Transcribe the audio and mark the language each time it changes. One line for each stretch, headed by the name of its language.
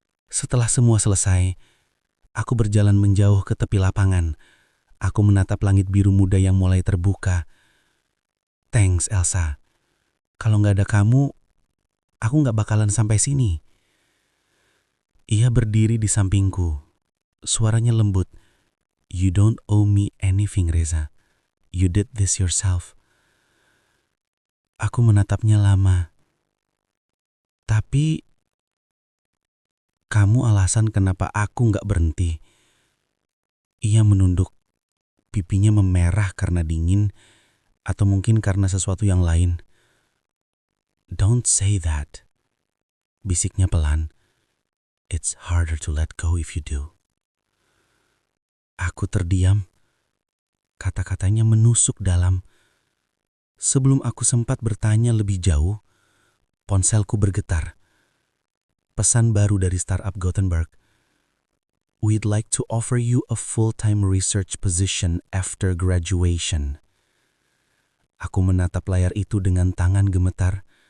Indonesian: Setelah semua selesai, aku berjalan menjauh ke tepi lapangan. Aku menatap langit biru muda yang mulai terbuka.
English: "Thanks, Elsa.
Indonesian: Kalau nggak ada kamu, aku nggak bakalan sampai sini." Ia berdiri di sampingku. Suaranya lembut.
English: "You don't owe me anything, Reza. You did this yourself."
Indonesian: Aku menatapnya lama. "Tapi, kamu alasan kenapa aku nggak berhenti." Ia menunduk. Pipinya memerah karena dingin, atau mungkin karena sesuatu yang lain.
English: "Don't say that,"
Indonesian: bisiknya pelan.
English: "It's harder to let go if you do."
Indonesian: Aku terdiam. Kata-katanya menusuk dalam. Sebelum aku sempat bertanya lebih jauh, ponselku bergetar. Pesan baru dari startup Gothenburg.
English: "We'd like to offer you a full-time research position after graduation."
Indonesian: Aku menatap layar itu dengan tangan gemetar.